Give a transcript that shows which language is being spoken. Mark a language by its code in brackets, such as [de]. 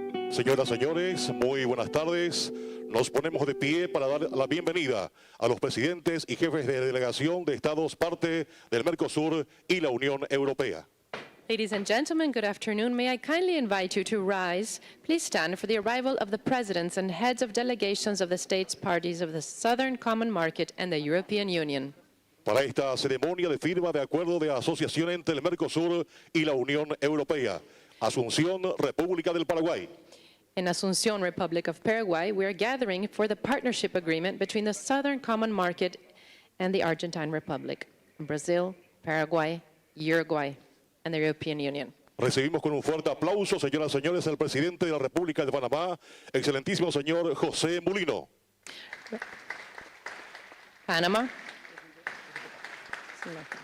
[es] Señoras, señores, muy buenas tardes. Nos ponemos de pie para dar la bienvenida a los presidentes y jefes de delegación de estados parte del Mercosur y la Unión Europea. [en] Ladies and gentlemen, good afternoon. May I kindly invite you to rise. Please stand for the arrival of the presidents and heads of delegations of the states parties of the Southern Common Market and the European Union. [es] Para esta ceremonia de firma de acuerdo de asociación entre el Mercosur y la Unión Europea. Asunción, República del Paraguay. [en] In Asunción, Republic of Paraguay, we are gathering for the partnership agreement between the Southern Common Market and the Argentine Republic, Brazil, Paraguay, Uruguay, and the European Union. [es] Recibimos con un fuerte aplauso, señoras y señores, al presidente de la República de Panamá, excelentísimo señor José Mulino. Panama. No.